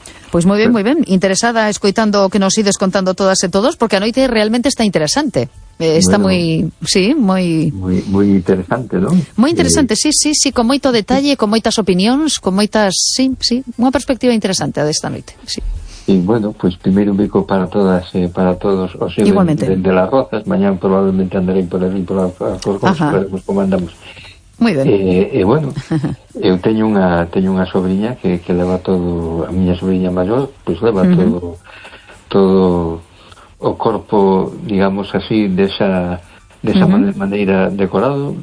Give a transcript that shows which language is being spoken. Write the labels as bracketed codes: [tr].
[es] Pues muy bien, interesada, escuchando que nos ides contando todas y todos, porque [gl] anoite [es] realmente está interesante. Está bueno, muy interesante, ¿no? Muy interesante, sí, [gl] con moito detalle, con moitas opinións, con moitas, unha perspectiva interesante desta noite, sí. [es] Y bueno, pues primero [gl] un bico [es] para todas, para todos, o sea, de Las Rozas. Mañana probablemente andaré por ahí, por las Rozas, veremos cómo andamos. Muy bien. [gl] Bueno, eu teño unha sobrinha que leva todo, a miña sobrinha maior, pues leva todo o corpo, digamos así, desa maneira decorado.